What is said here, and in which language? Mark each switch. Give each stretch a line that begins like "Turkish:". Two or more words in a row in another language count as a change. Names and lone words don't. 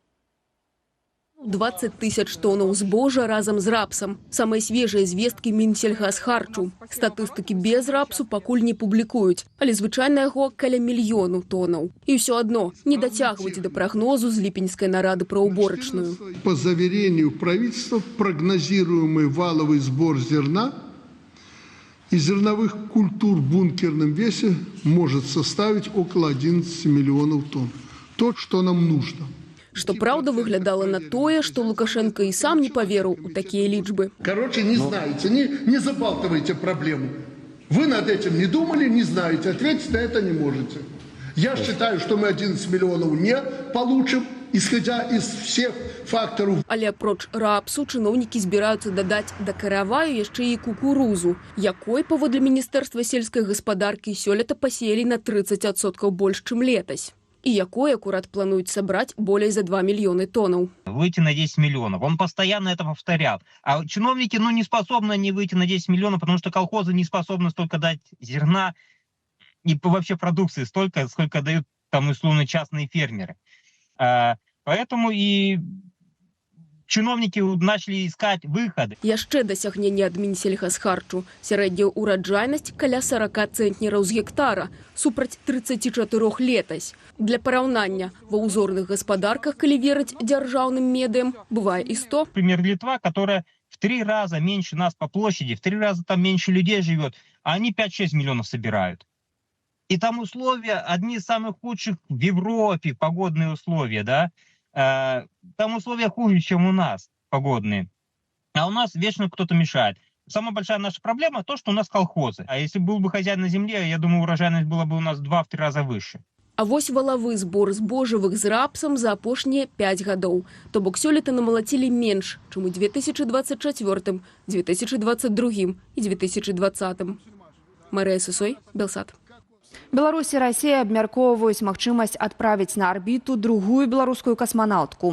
Belarusian: 20 тысяч тоннаў збожжа разам з рапсам. Самыя свежыя звесткі Мінсельгазхарчу. Статыстыкі без рапсу пакуль не публікуюць, але звычайна яго каля 1 мільёну тоннаў. І ўсё адно не дацягваюць да прагнозу з ліпеньскай нарады пра уборачную.
Russian: По заверению правительства, прогнозируемый валовый сбор зерна и зерновых культур в бункерном весе может составить около 11 миллионов тонн. То, что нам нужно.
Belarusian: Што праўда выглядала на тое, што Лукашенко і сам не паверыў у такія лічбы.
Russian: Короче, не знаете, не забалтывайте проблему. Вы над этим не думали, не знаете, ответить на это не можете. Я считаю, что мы 11 миллионов не получим, исходя из всех факторов.
Belarusian: Але апроч рапсу чыноўнікі збіраюцца дадаць да караваю яшчэ і кукурузу, якой, паводле Міністэрства сельскай гаспадаркі, сёлета пасеялі на 30% больш, чым летась.
Russian: И
Belarusian: якой аккурат планують
Russian: собрать более за 2 миллиона тонн. Выйти на 10 миллионов. Он постоянно это повторял. А чиновники не способны не выйти на 10 миллионов, потому что колхозы не способны столько дать зерна и вообще продукции столько, сколько дают там условно частные фермеры. Поэтому и чиновники начали искать выходы.
Belarusian: Яшчэ дасягненне ад Мінсельхазхарчу. Сярэдняя ўраджайнасць каля 40 цэнтнераў з гектара, супраць 34 летась. Для параўнання, ва ўзорных гаспадарках, калі верыць дзяржаўным медыям, бывае і 100.
Russian: Например, Литва, которая в 3 раза меньше нас по площади, в 3 раза там меньше людей живет, а они 5-6 миллионов собирают. И там условия одни из самых худших в Европе, погодные условия, да? Там условия хуже, чем у нас, погодные. А у нас вечно кто-то мешает. Самая большая наша проблема то, что у нас колхозы. А если был бы хозяин на земле, я думаю, урожайность была бы у нас 2-3 раза выше.
Belarusian: А вось валавы збор збожжавых з рапсам за апошнія 5 гадоў. То бок сёлета намалацілі менш, чым у 2024, 2022 і 2020. Марыя Сысой, Белсат. Беларусь і Расія абмяркоўваюць магчымасць адправіць на арбіту другую беларускую касманаўтку.